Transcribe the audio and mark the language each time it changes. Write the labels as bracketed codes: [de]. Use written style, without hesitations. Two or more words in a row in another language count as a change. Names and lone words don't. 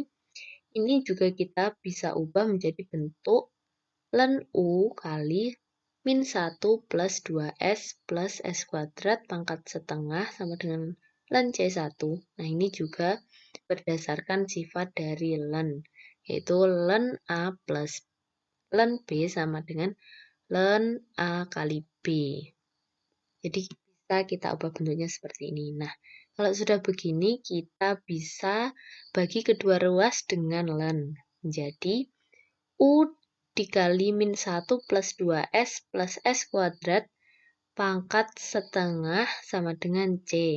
[id] Ini juga kita bisa ubah menjadi bentuk ln U kali min 1 plus 2S plus S kuadrat pangkat setengah sama dengan ln C1. Nah, ini juga berdasarkan sifat dari ln, yaitu ln A plus ln B sama dengan ln A kali B. Jadi bisa kita ubah bentuknya seperti ini. Nah, kalau sudah begini, kita bisa bagi kedua ruas dengan ln. Menjadi U dikali min 1 plus 2S plus S kuadrat pangkat setengah sama dengan C.